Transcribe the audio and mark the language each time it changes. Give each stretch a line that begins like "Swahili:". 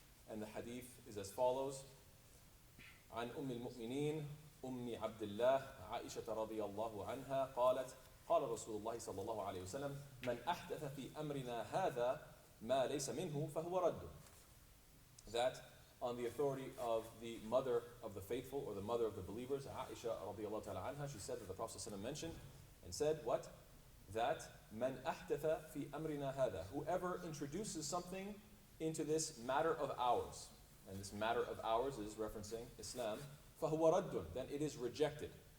English: And the hadith is as follows.
Arabic: عن أم المؤمنين أم عبد الله عائشة رضي الله عنها قالت قال رسول الله صلى الله عليه وسلم من أحدث في أمرنا هذا ما ليس منه فهو رد.
English: That on the authority of the mother of the faithful or the mother of the believers, Aisha
Arabic: رضي الله تعالى عنها,
English: she said that the Prophet ﷺ mentioned and said what? That
Arabic: من أحدث في أمرنا هذا,
English: whoever introduces something into this matter of ours, and this matter of ours is referencing Islam,
Arabic: فَهُوَ رَدٌّ,
English: then it is rejected.